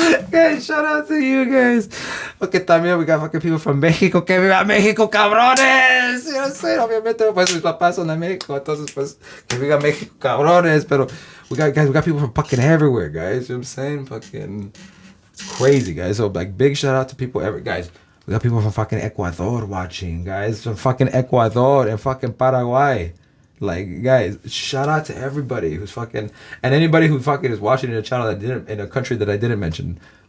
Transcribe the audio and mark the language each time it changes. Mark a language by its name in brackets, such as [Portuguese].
[English] Guys, shout out to you guys. Okay, también we got fucking people from Mexico. Que viva México, cabrones. You know what I'm saying? [Spanish] Obviamente, pues mis papás son de México. Entonces, pues, que viva México, cabrones. [English] Pero we got people from fucking everywhere, guys. You know what I'm saying? Fucking, it's crazy, guys. So, like, big shout out to people guys. We got people from fucking Ecuador watching, guys. From fucking Ecuador and fucking Paraguay. Like, guys, shout out to everybody who's fucking, and anybody who fucking is watching in a channel in a country that I didn't mention.